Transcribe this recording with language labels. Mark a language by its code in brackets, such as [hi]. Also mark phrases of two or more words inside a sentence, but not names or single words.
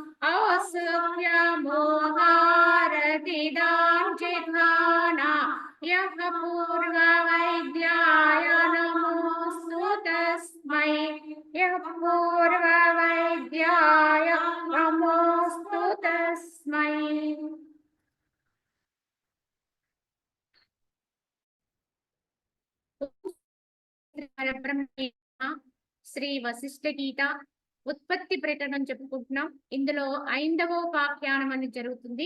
[sa] औत्सुक्यमोहारतिदां जिह्वाना यः पूर्ववैद्याय नमोऽस्तु तस्मै यः पूर्ववैद्याय नमोऽस्तु तस्मै। [te] శ్రీ వశిష్ఠ గీత ఉత్పత్తి ప్రకటన చెప్పుకుంటున్నాం. ఇందులో 5వ ఉపాఖ్యానం అని జరుగుతుంది.